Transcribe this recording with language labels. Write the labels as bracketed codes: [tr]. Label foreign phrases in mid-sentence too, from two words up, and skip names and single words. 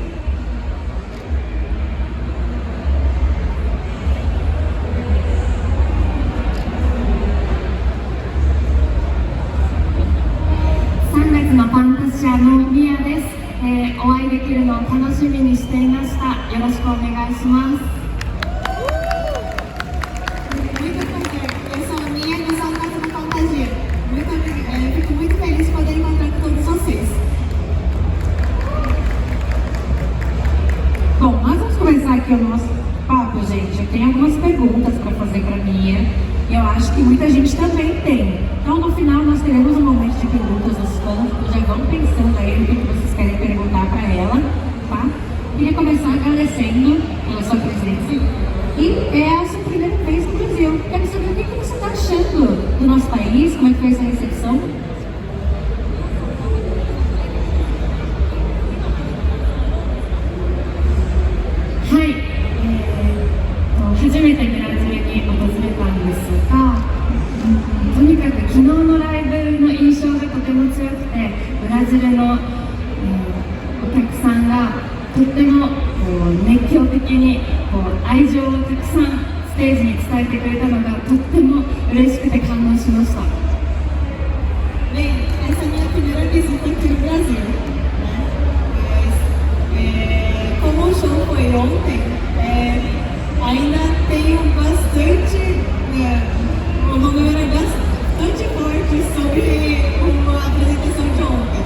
[ja] 3 月のファンタジアのミアです。お会いできるのを楽しみにしていました。よろしくお願いします。 [pt] Muito prazer, eu sou a Mia do Sangatsu no Fantasia. Fico muito feliz de poder encontrar com todos vocês. Bom, nós vamos começar aqui o nosso papo, gente. Eu tenho algumas perguntas para fazer para a Mia e eu acho que muita gente também tem. Então, no final, nós teremos um momento de perguntas dos fãs. Já vão pensando aí o que vocês querem perguntar para ela, tá? Queria começar agradecendo pela sua presença. E é a sua primeira vez no Brasil. Quero saber o que você está achando do nosso país, como é que foi essa recepção? [ja] はい、初めてブラジルに訪れたんですが、とにかく昨日のライブの印象がとても強くて、ブラジルの、お客さんがとっても熱狂的に愛情をたくさんステージに伝えてくれたのがとっても嬉しくて感動しました。 [pt] Bem, essa é a minha primeira visita aqui no Brasil, né? Mas, como o show foi ontem, ainda tenho bastante, uma memória bastante forte sobre a apresentação de ontem.